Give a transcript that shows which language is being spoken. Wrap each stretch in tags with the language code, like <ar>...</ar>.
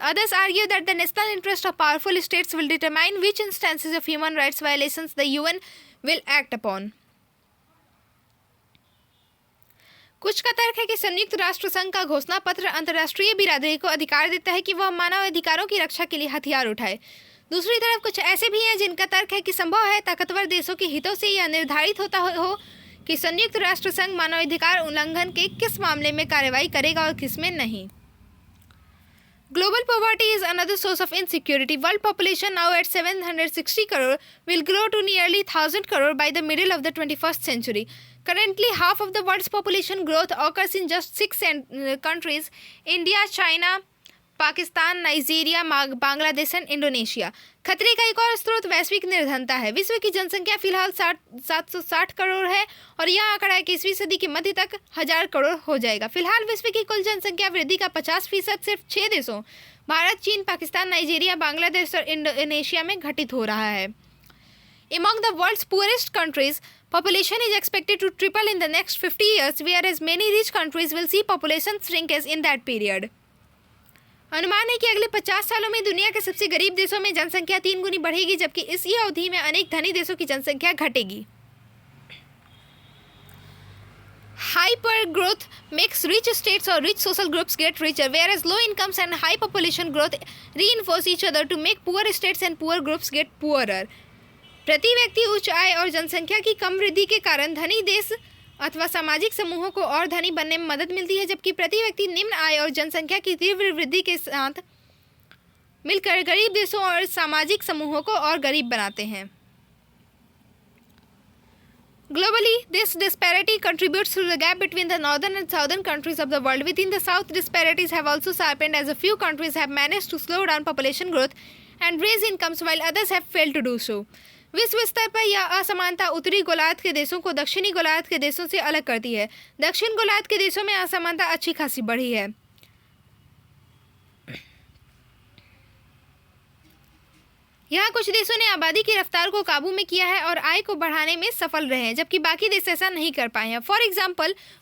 <en>Others argue that the national interest of powerful states will determine which instances of human rights violations the UN will act upon.</en> <hi>कुछ का तर्क है कि संयुक्त राष्ट्र संघ का घोषणा पत्र अंतर्राष्ट्रीय बिरादरी को अधिकार देता है कि वह मानव अधिकारों की रक्षा के लिए हथियार उठाए। दूसरी तरफ कुछ ऐसे भी हैं जिनका तर्क है कि संभव है ताकतवर देशों के हितों से यह निर्धारित होता हो कि संयुक्त राष्ट्र संघ मानवाधिकार उल्लंघन के किस मामले में कार्रवाई करेगा और किस में नहीं।</hi> <en>Global poverty is another source of insecurity. World population, now at 760 crore, will grow to nearly 1,000 crore by the middle of the 21st century. Currently, half of the world's population growth occurs in just 6 countries: India, China, Pakistan, Nigeria, Bangladesh and Indonesia.</en> <hi>खतरे का एक और स्रोत वैश्विक निर्धनता है। विश्व की जनसंख्या फिलहाल 760 करोड़ है और यह आंकड़ा 21वीं सदी के मध्य तक 1000 करोड़ हो जाएगा। फिलहाल विश्व की कुल जनसंख्या वृद्धि का 50% सिर्फ 6 देशों भारत, चीन, पाकिस्तान, नाइजीरिया, बांग्लादेश और इंडोनेशिया में घटित हो रहा है।</hi> <en>Among the world's poorest countries, population is expected to triple in the next 50 years, whereas many rich countries will see population shrinkage in that period.</en> <hi>अनुमान है कि अगले 50 सालों में दुनिया के सबसे गरीब देशों में जनसंख्या 3 गुनी बढ़ेगी, जबकि इसी अवधि में अनेक धनी देशों की जनसंख्या घटेगी।</hi> <en>Hyper growth makes rich states or rich social groups get richer, whereas low incomes and high population growth reinforce each other to make poor states and poor groups get poorer.</en> <hi>प्रति व्यक्ति उच्च आय और जनसंख्या की कम वृद्धि के कारण धनी देश अथवा सामाजिक समूहों को और धनी बनने में मदद मिलती है, जबकि प्रति व्यक्ति निम्न आय और जनसंख्या की तीव्र वृद्धि के साथ मिलकर गरीब देशों और सामाजिक समूहों को और गरीब बनाते हैं।</hi> <en>Globally, this disparity contributes to the gap between the northern and southern countries of the world. Within the south, disparities have also sharpened as a few countries have managed to slow down population growth and raise incomes while others have failed to do so.</en> <hi>विश्व स्तर पर यह असमानता उत्तरी गोलार्ध के देशों को दक्षिणी गोलार्ध के देशों से अलग करती है। दक्षिण गोलार्ध के देशों में असमानता अच्छी खासी बढ़ी है। यहाँ कुछ देशों ने आबादी की रफ्तार को काबू में किया है और आय को बढ़ाने में सफल रहे हैं, जबकि बाकी देश ऐसा नहीं कर पाए हैं।</hi> <en>for example,</en>